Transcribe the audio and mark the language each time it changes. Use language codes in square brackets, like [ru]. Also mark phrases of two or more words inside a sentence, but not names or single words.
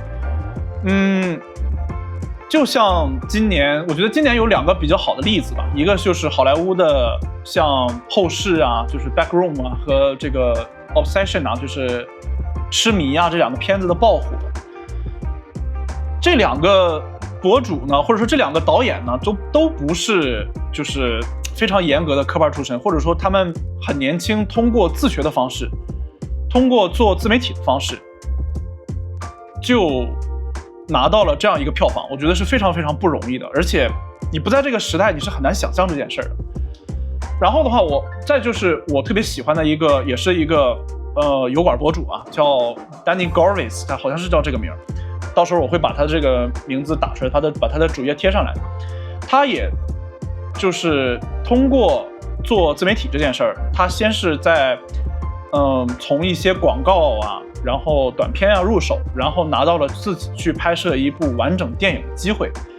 [zh] 就像今年，我覺得今年有2個比較好的例子吧，一個就是好萊塢的像後視啊，就是 Backroom 啊，和這個 Obsession 啊，就是痴迷啊，這2個片子的爆火。這 2個博主呢，或者說這2個導演呢，都不是就是非常嚴格的科班出身，或者說他們很年輕，通過自學的方式，通過做自媒体的方式，就拿到了这样一个票房，我觉得是非常非常不容易的。而且你不在这个时代，你是很难想象这件事的。然后的话，再就是我特别喜歡的一個，也是一個油管博主啊，叫 Danny Gorvis， 他好像是叫這個名，到時候我會把他這個名字打出來，把他的主頁貼上來。他也就是通過做自媒體這件事兒，他先是在從一些廣告啊，然後短片啊入手，然後拿到了自己去拍攝一部完整電影的機會。